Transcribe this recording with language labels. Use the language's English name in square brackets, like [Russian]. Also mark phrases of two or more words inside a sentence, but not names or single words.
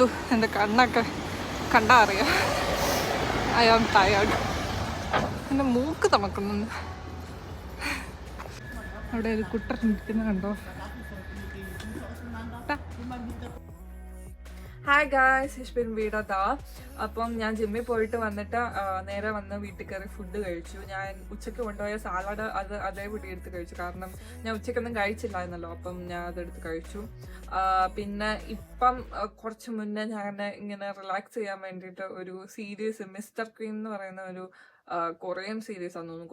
[Malayalam] എൻ്റെ കണ്ണൊക്കെ കണ്ടാ അറിയാം. [English] I am tired. [Malayalam] എൻ്റെ മൂക്ക് തണുക്കുന്നുണ്ട്. അവിടെ ഒരു കുട്ടൻ നിൽക്കുന്ന കണ്ടോ? [English] ഹായ് ഗായ്സ്, [German] ich bin wieder da. [Malayalam] അപ്പം ഞാൻ ജിമ്മിൽ പോയിട്ട് വന്നിട്ട് നേരെ വന്ന് വീട്ടിൽ കയറി ഫുഡ് കഴിച്ചു. ഞാൻ ഉച്ചയ്ക്ക് കൊണ്ടുപോയ സാലഡ് അതേപടി എടുത്ത് കഴിച്ചു. കാരണം ഞാൻ ഉച്ചയ്ക്കൊന്നും കഴിച്ചില്ലായിരുന്നല്ലോ, അപ്പം ഞാൻ അതെടുത്ത് കഴിച്ചു. പിന്നെ ഇപ്പം കുറച്ച് മുന്നേ ഞാൻ ഇങ്ങനെ റിലാക്സ് ചെയ്യാൻ വേണ്ടിയിട്ട് ഒരു സീരീസ്, മിസ്റ്റർ ക്വീൻ എന്ന് പറയുന്ന ഒരു [English] Korean series [Malayalam] ആണെന്ന് തോന്നുന്നു.